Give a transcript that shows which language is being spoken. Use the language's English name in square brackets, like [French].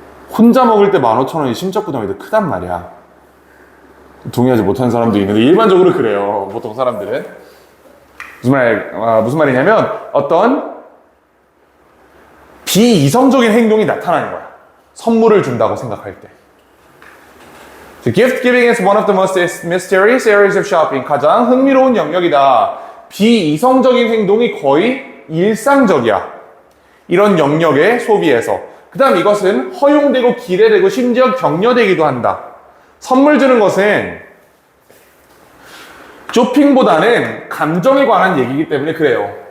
[Korean] 혼자 먹을 때 15,000원이 심적 부담이 더 크단 말이야. 동의하지 못하는 사람도 있는데 일반적으로 그래요. 보통 사람들은. 무슨 말이냐면 어떤 비이성적인 행동이 나타나는 거야. 선물을 준다고 생각할 때. [English] So gift giving is one of the most mysterious areas of shopping. [Korean] 가장 흥미로운 영역이다. 비이성적인 행동이 거의 일상적이야. 이런 영역의 소비에서. 그 다음 이것은 허용되고 기대되고 심지어 격려되기도 한다. 선물 주는 것은 쇼핑보다는 감정에 관한 얘기이기 때문에 그래요.